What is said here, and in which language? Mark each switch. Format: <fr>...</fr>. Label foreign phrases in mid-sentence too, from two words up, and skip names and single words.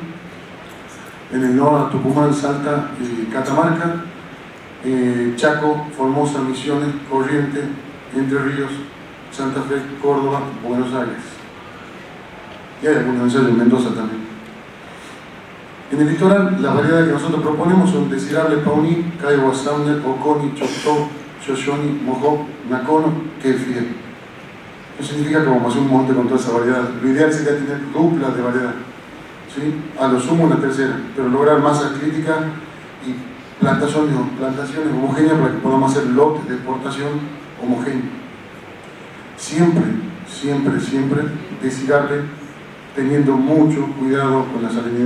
<es>En el norte, Tucumán, Salta, Catamarca, Chaco, Formosa, Misiones, Corrientes, Entre Ríos, Santa Fe, Córdoba, Buenos Aires. Y hay algunos ensayos en Mendoza también. En el litoral, las variedades que nosotros proponemos son Desirable, Pauní, Caiwa, Sauner, Oconi, Choctaw, Shoshone, Mohawk, Nakono, Kefir. Eso significa que vamos a hacer un monte con toda esa variedad. Lo ideal sería tener duplas de variedad, ¿sí? A lo sumo una tercera, pero lograr masa crítica y plantaciones homogéneas para que podamos hacer lotes de exportación homogéneos. Siempre Desirable, teniendo mucho cuidado con la salinidad.</es>